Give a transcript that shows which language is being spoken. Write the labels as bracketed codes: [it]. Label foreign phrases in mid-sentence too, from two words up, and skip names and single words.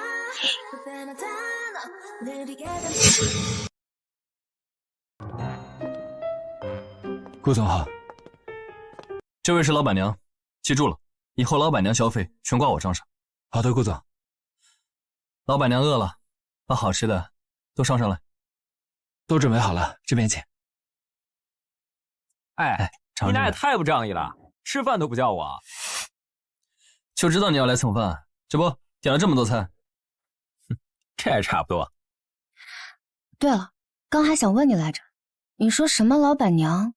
[zh] 顧總好，這位是老闆娘，記住了，以後老闆娘消費全掛我賬上。好的，顧總。老闆娘餓了，把好吃的都上來。都準備好了，這邊請。哎，你倆也太不仗義了，吃飯都不叫我。就知道你要來蹭飯，這不點了這麼多菜。這也差不多。對了，剛還想問你來着，你說什麼老闆娘？